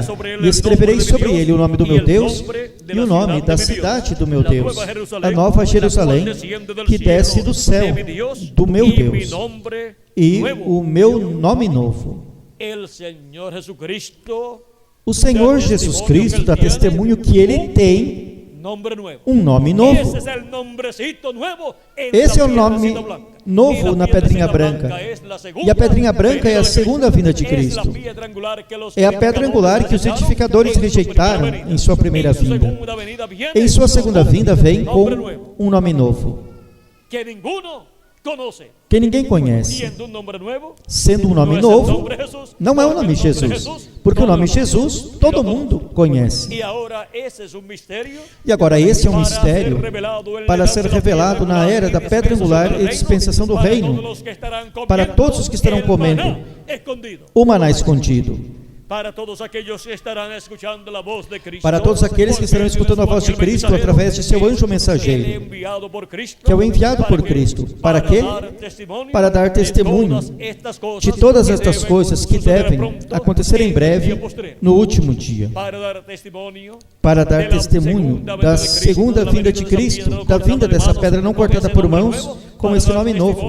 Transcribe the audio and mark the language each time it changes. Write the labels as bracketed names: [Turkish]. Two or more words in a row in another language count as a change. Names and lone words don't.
[Portuguese] E escreverei sobre ele o nome do meu Deus e o nome da cidade do meu Deus, a nova Jerusalém, que desce do céu do meu Deus, e o meu nome novo. O Senhor Jesus Cristo dá testemunho que Ele tem [Spanish] nombre nuevo. [Portuguese] um nome novo. [Spanish] Ese es el nombrecito nuevo en [Portuguese] Esse é [Spanish] la [Portuguese] o nome [Spanish] piedrecita blanca. [Portuguese] novo [Spanish] Y [Portuguese] na [Spanish] la [Portuguese] pedrinha [Spanish] piedrecita [Portuguese] branca. [Spanish] blanca es la segunda [Portuguese] E a pedrinha branca é a [Spanish] venida de [Portuguese] segunda vinda de [Spanish] Es la [Portuguese] Cristo. [Spanish] piedra angular que los [Portuguese] É a pedra angular que os edificadores rejeitaram em sua primeira vinda. Em sua segunda vinda vem com um nome novo, [Spanish] que ninguno conoce. [Portuguese] que ninguém conhece. [Spanish] Siendo un nombre nuevo, [Portuguese] Sendo um [Spanish] no [Portuguese] nome [Spanish] es el [Portuguese] novo, [Spanish] nombre Jesús, [Portuguese] não é o [Spanish] porque [Portuguese] nome [Spanish] el nombre [Portuguese] Jesus, porque o nome Jesus todo mundo conhece. [Spanish] Y ahora ese es un misterio [Portuguese] E agora esse é um [Spanish] para [Portuguese] mistério [Spanish] ser revelado en la [Portuguese] para [Spanish] edad [Portuguese] ser [Spanish] de la [Portuguese] revelado [Spanish] piedra [Portuguese] na [Spanish] angular [Portuguese] era [Spanish] y [Portuguese] da pedra angular e dispensação do [Spanish] para [Portuguese] reino, [Spanish] todos los que estarán [Portuguese] para [Spanish] comiendo [Portuguese] todos os que estarão [Spanish] el [Portuguese] comendo [Spanish] maná escondido, [Portuguese] o maná escondido, [Spanish] para todos aquellos que estarán escuchando la voz de Cristo, [Portuguese] para todos aqueles que estarão escutando a voz de Cristo através de seu anjo mensageiro, [Spanish] enviado por Cristo, [Portuguese] que é o enviado por Cristo. Para quê? Para dar testemunho de todas estas coisas que devem acontecer em breve, no último dia. Para dar testemunho da segunda vinda de Cristo, da vinda dessa pedra não cortada por mãos, com esse nome novo.